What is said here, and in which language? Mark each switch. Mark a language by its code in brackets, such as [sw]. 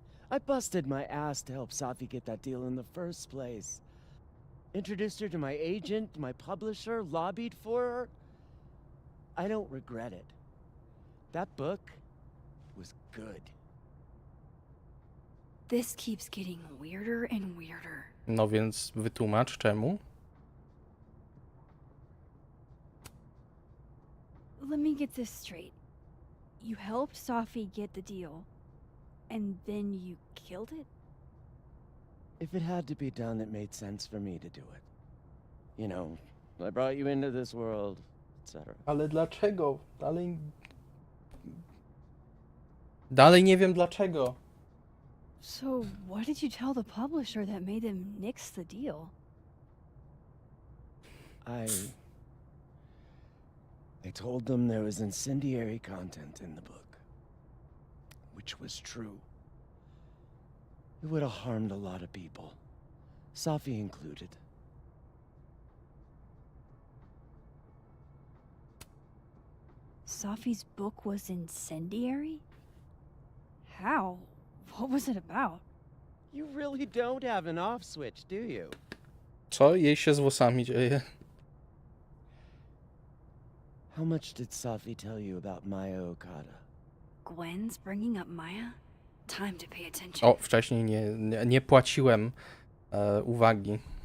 [en] I busted my ass to help Sophie get that deal in the first place. Introduced her to my agent, my publisher, lobbied for her. I don't regret it. That book was good. This keeps getting weirder and weirder. [pl] No więc wytłumacz czemu? [en] Let me get this straight. You helped Sophie get the deal, and then you killed it? If it had to be done, it made sense for me to do it. You know, I brought you into this world, etc. [pl] Ale dlaczego? Dalej nie wiem dlaczego. [en] So, what did you tell the publisher that made them nix the deal? I told them there was incendiary content in the book, which was true. It would have harmed a lot of people, Sophie included. Sophie's book was incendiary? How? What was it about? You really don't have an off switch, do you? [pl] Co jej się z włosami dzieje? [en] How much did Sophie tell you about Maya Okada? Gwen's bringing up Maya? Time to pay attention. [pl] O, wcześniej nie płaciłem uwagi.